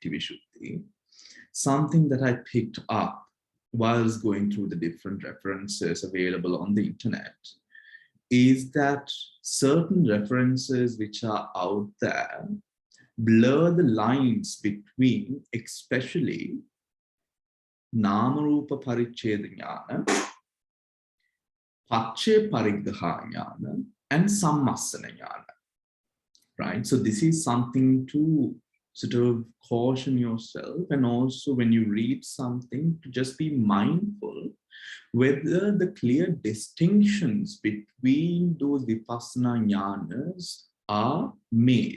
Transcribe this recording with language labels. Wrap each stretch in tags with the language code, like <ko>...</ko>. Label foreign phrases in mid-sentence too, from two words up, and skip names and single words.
<en>Vishuddhi, something that I picked up whilst going through the different references available on the internet is that certain references which are out there blur the lines between especially</en> <pi>Nama-Rūpa Pariccheda Ñāna, Paccaya Pariggaha Ñāna,</pi> <en>and</en> <pi>Sammassana Ñāna,</pi> <en>right? So this is something to sort of caution yourself, and also when you read something to just be mindful whether the clear distinctions between those</en> <pi>Vipassanā Ñānas</pi> <en>are made.</en>